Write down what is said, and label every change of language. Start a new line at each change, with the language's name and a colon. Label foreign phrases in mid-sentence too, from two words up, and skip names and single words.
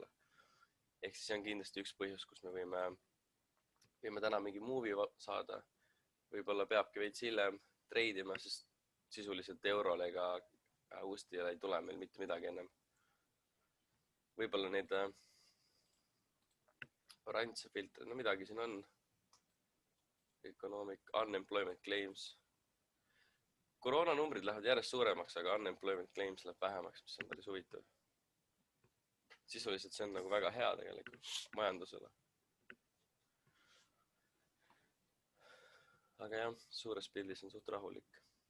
Estonian: Ehk siis see on kindlasti üks põhjus, kus me võime täna mingi movie saada. Võib-olla peabki veits hiljem treidima, sest sisuliselt eurole ega uuesti ei tule meil mitte midagi ennem. Võib-olla neid oranže filtre, no midagi siin on.
English: Economic, unemployment claims.
Estonian: Koroonanumbrid lähevad järjest suuremaks, aga
English: unemployment claims
Estonian: läheb vähemaks, mis on päris huvitav. Sisuliselt see on nagu väga hea tegelikult majandusele. Aga jah, suures pildis on suht rahulik.